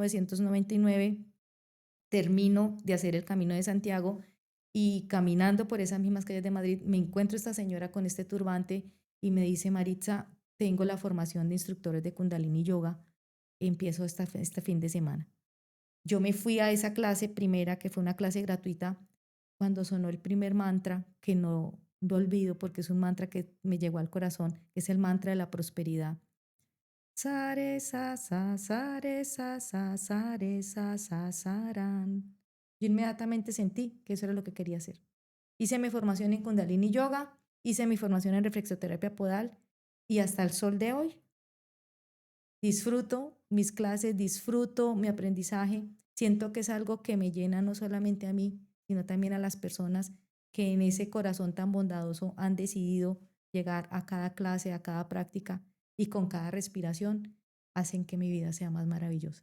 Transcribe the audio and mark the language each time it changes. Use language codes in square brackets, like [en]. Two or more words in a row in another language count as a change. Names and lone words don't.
[es] 1999 termino de hacer el Camino de Santiago y caminando por esas mismas calles de Madrid me encuentro esta señora con este turbante y me dice, Maritza, tengo la formación de instructores de Kundalini Yoga, empiezo este fin de semana. Yo me fui a esa clase primera, que fue una clase gratuita, cuando sonó el primer mantra, que no olvido porque es un mantra que me llegó al corazón, que es el mantra de la prosperidad. Sare, sa, sa, sare, sa, sa, sare, sa, sa, saran. Yo inmediatamente sentí que eso era lo que quería hacer. Hice mi formación en Kundalini Yoga, hice mi formación en reflexoterapia podal y hasta el sol de hoy disfruto mis clases, disfruto mi aprendizaje. Siento que es algo que me llena no solamente a mí, sino también a las personas que en ese corazón tan bondadoso han decidido llegar a cada clase, a cada práctica y con cada respiración hacen que mi vida sea más maravillosa.